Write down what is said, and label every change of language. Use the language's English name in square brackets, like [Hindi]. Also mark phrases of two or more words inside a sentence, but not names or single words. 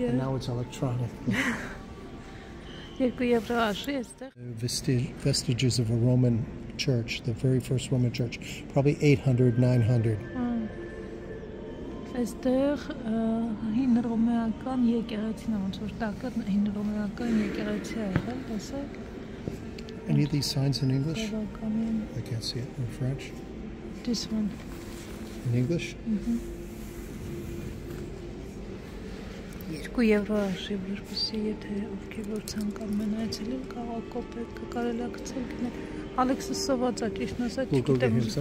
[English] And now it's electronic. Vestiges of a Roman church, the very first Roman church, probably 800, 900. [Armenian] Այստեղ հին ռոմեական եկեղեցին է, ոնց որ տակը հին ռոմեական եկեղեցի է եղել, տեսեք։ [English] Any of these signs in English? I can't see it in French. This one. In English? [Armenian] Երկու եվրո արժի, որպեսզի եթե ովքեր որ ցանկանում են այցելել, կարող կոպեկ կարելի է գցել գնել։ Ալեքսը սոված է, ճիշտն ասած, չգիտեմ։